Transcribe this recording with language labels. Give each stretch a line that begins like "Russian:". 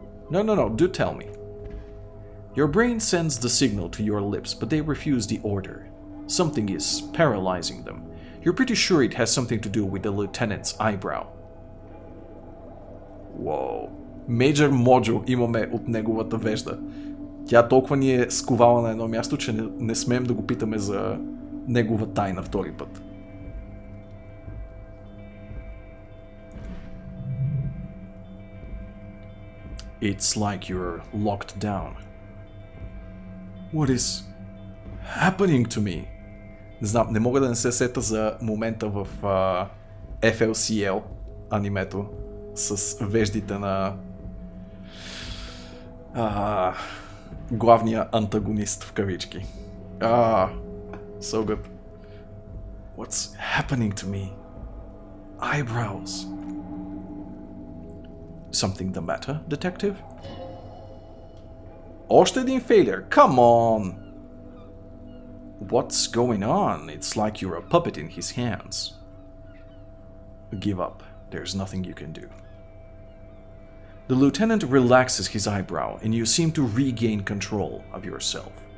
English: No, do tell me. Your brain sends the signal to your lips, but they refuse the order. Something is paralyzing them. You're pretty sure it has something to do with the lieutenant's eyebrow. Whoa.
Bulgarian: Major Mojo имаме от неговата вежда. Тя толкова ни е сковала на едно място, че не смеем да го питаме за негова тайна втори път.
English: It's like you're locked down. What is happening to me?
Bulgarian: Не знам, не мога да не се сета за момента в FLCL анимето с веждите на главния антагонист в кавички.
English: So good. What's happening to me? Eyebrows. Something the matter, detective?
Bulgarian: Още един failure.
English: Come on! What's going on? It's like you're a puppet in his hands. Give up. There's nothing you can do. The lieutenant relaxes his eyebrow, and you seem to regain control of yourself.